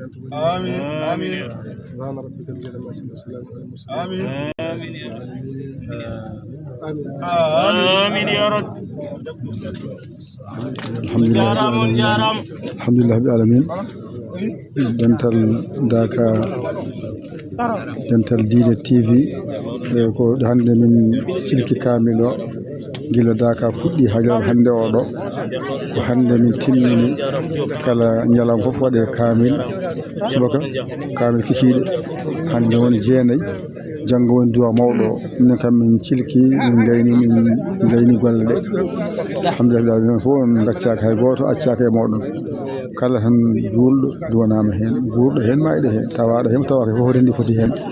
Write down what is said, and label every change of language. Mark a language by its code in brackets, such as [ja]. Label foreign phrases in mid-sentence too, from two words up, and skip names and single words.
[ar] آمين آمين سبحان ربك رب العزة عما يصفون وسلام على المرسلين آمين آمين آمين يا رب الحمد لله رب العالمين [ff] dental daka dental Dina TV ko hande min cilki kamil o gila daka fuɗɗi hajar hande o ɗo ko hande min timmini kala ñalam fof waɗe kamil subaka kamil kikiɗe hande woni jeenayi janggo woni duwa mawɗo o minen kam min cilki min gayni golle ɗe alhamdulillah non fof on gaccaka hay goto accaka e moɗon kala tan julɗo duwanama hen guurɗo hen mayɗo hen tawaɗo hen tawaka fof rendi foti hen